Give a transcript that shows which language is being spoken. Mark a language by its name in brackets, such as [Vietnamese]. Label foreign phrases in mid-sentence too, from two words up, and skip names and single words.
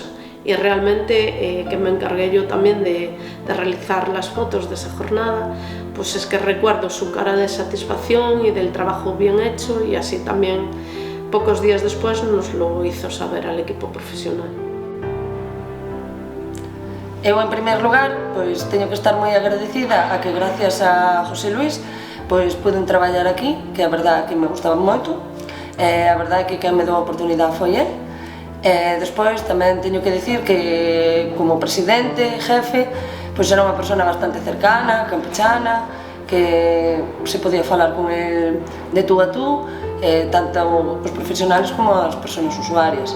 [Spanish] Y realmente que me encargué yo también de realizar las fotos de esa jornada, pues es que recuerdo su cara de satisfacción y del trabajo bien hecho, y así también pocos días después nos lo hizo saber al equipo profesional. [Galician] Eu, en primer lugar, pois teño que estar moi agradecida a que gracias a José Luis pois pude traballar aquí, que a verdade que me gustaba moito. A verdade que quen me deu a oportunidade foi ele. Despois tamén teño que dicir que como presidente, jefe, pois era unha persona bastante cercana, campechana, que se podía falar con el de tú a tú, tanto os profesionales como as persoas usuarias.